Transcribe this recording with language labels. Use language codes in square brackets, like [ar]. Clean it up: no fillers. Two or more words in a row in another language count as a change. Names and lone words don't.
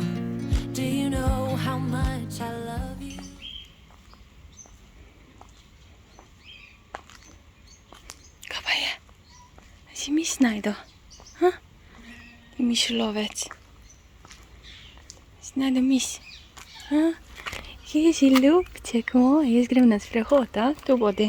[en] Do you know how much I love you? [sl] Kaj pa je? Si miś najdo? Ha? Ti mišlovec. Si najdo miś? Ha? Kje si ljubček moj? Jaz grem na sprehod, a? Tu bodi.